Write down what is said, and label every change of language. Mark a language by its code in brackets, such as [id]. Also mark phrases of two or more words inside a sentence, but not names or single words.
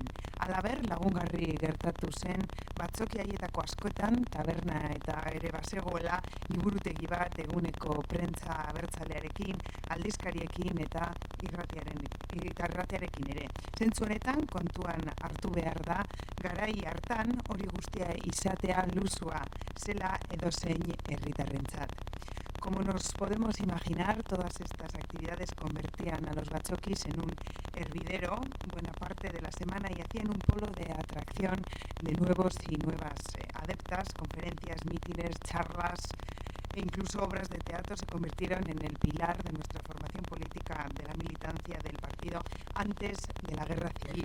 [eu] Halaber, lagungarri gertatu zen batzoki haietako askotan taberna eta ere bazegoela liburutegi bat eguneko prentza abertzalearekin, aldizkariekin eta irratiarekin ere. Zentzu honetan kontuan hartu behar da garai hartan hori guztia izatea luzua zela edozein herritarrentzat. [es] Como nos podemos imaginar, todas estas actividades convertían a los batzokis en un hervidero buena parte de la semana y hacían un polo de atracción de nuevos y nuevas adeptas, conferencias, mítines, charlas e incluso obras de teatro se convirtieron en el pilar de nuestra formación política de la militancia del partido antes de la guerra civil.